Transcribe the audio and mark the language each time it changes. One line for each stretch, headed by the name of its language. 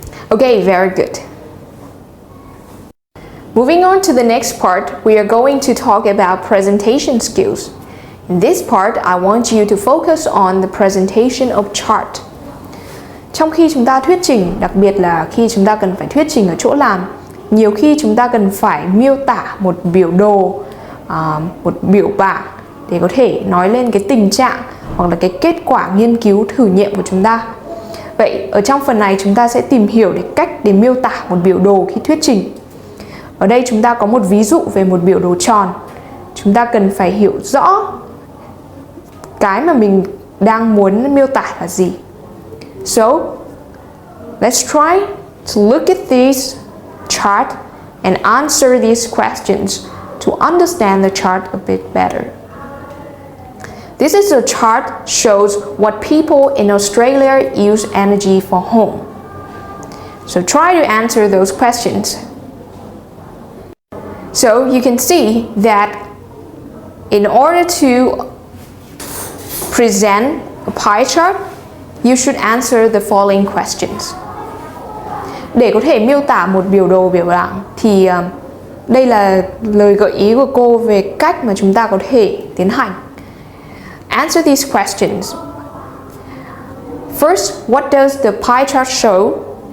English: Okay, very good. Moving on to the next part, we are going to talk about presentation skills. In this part, I want you to focus on the presentation of chart.
Vietnamese: Trong khi chúng ta thuyết trình, đặc biệt là khi chúng ta cần phải thuyết trình ở chỗ làm, nhiều khi chúng ta cần phải miêu tả một biểu đồ, một biểu bảng để có thể nói lên cái tình trạng hoặc là cái kết quả nghiên cứu thử nghiệm của chúng ta. Vậy ở trong phần này chúng ta sẽ tìm hiểu cách để miêu tả một biểu đồ khi thuyết trình. Ở đây chúng ta có một ví dụ về một biểu đồ tròn. Chúng ta cần phải hiểu rõ cái mà mình đang muốn miêu tả là gì.
English: So, let's try to look at this chart and answer these questions to understand the chart a bit better. This is a chart shows what people in Australia use energy for home. So try to answer those questions. So you can see that in order to present a pie chart, you should answer the following questions.
Vietnamese: Để có thể miêu tả một biểu đồ biểu bảng thì đây là lời gợi ý của cô về cách mà chúng ta có thể tiến hành.
English: Answer these questions. First, what does the pie chart show?